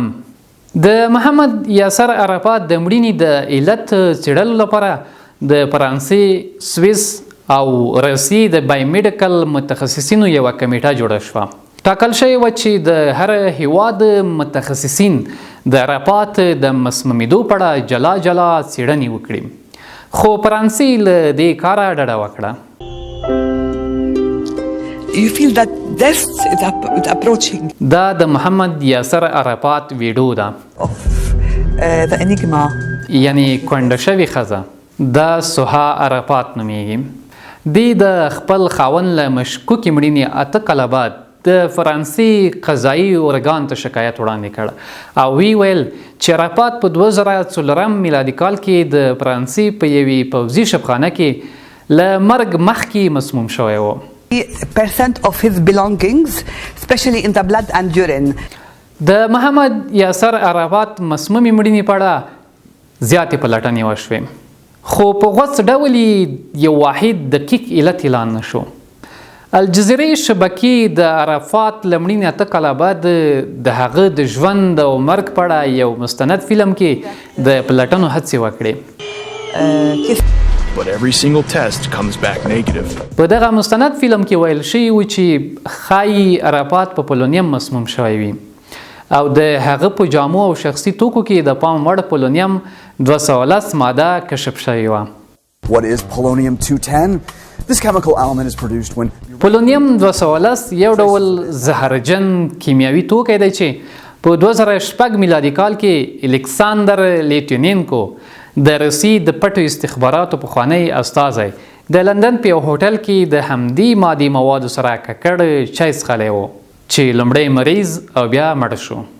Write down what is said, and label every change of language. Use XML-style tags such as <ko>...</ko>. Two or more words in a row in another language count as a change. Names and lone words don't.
<ps>د محمد یاسر عرفات د مړینې د علت څېړلو لپاره د فرانسې، سویس او روسیې د بایومیډیکل متخصصینو یوه کمیټه جوړه شوه. ټاکل شوی و چې د هر هیواد متخصصین د عرفات د مسمومېدو په اړه جلا جلا څېړنې وکړي، خو فرانسې له دې کاره ډډه وکړه.</ps> <en>You feel that death is approaching.</en> <ps>دا د محمد یاسر عرفات ویډیو ده.</ps> <en>The enigma.</en> <ps>یعنی کونډه شوې ښځه، دا سوها عرفات نومیږي. دې د خپل خاوند له مشکوکې مړینې 8 کاله بعد د فرانسې قضایي ارګان ته شکایت وړاندې کړ او وی ویل چې عرفات په 2004 میلادي کال کې د فرانسې په یوې پوځي شبخانه کې له مرګ مخکې مسموم شوی و.</ps> <en>% of his belongings, especially in the blood and urine.</en> <ps>د محمد یاسر عرفات مسمومې مړینې په اړه زیاتې پلټنې وشوې، خو په غوڅ ډول یو واحد دقیق علت اعلان نشو. الجزیرې شبکې د عرفات له مړینې 8 کاله بعد د هغه د ژوند او مرګ په اړه یو مستند فلم کې د پلټنو هڅې وکړې.</ps> <en>But every single test comes back negative.</en> <ps>په دغه مستند فلم کې ویل شوي و چې ښایي عرفات په پولونیم مسموم شوی وي او د هغه په جامو او شخصي توکو کې د پام وړ پولونیم 210 ماده کشف شوې وه.</ps> <en>What is polonium-210? This chemical element is produced when...</en> <ps>پولونیم 210 یو ډول زهرجن کیمیاوي توکی دی چې په 2006 میلادي کال کې الکساندر لیټینینکو د روسیې د پټو استخباراتو پخوانی استازی د لندن په یو هوټل کې د همدې مادي موادو سره ککړ چای څښلی و چې لومړی مریض او بیا مړ شو.</ps>